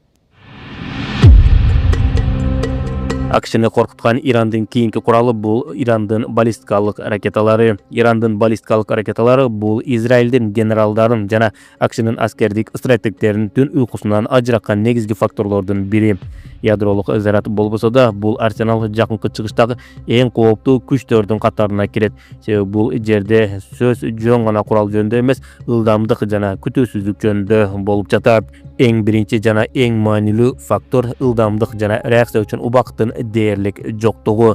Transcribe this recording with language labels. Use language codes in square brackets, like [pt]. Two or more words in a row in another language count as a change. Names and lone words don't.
[ky] AQShны коркуткан Ирандын кийинки куралы бул Ирандын баллистикалык ракеталары. Ирандын баллистикалык ракеталары бул Израилдин генералдарын жана AQShнын аскердик стратегтеринин түн уйкусунан ажыраккан негизги факторлордун бири. Ядролук заряд болбосо да бул арсенал жакынкы чыгыштагы эң кооптуу күчтөрдүн катарына кирет. Себеби бул жерде сөз жөн гана курал жөнүндө эмес, ылдамдык жана күтүүсүзлүк жөнүндө болуп жатат. Эң биринчи жана эң маанилүү фактор ылдамдык жана реакция үчүн убакыттын дээрлик жоктугу.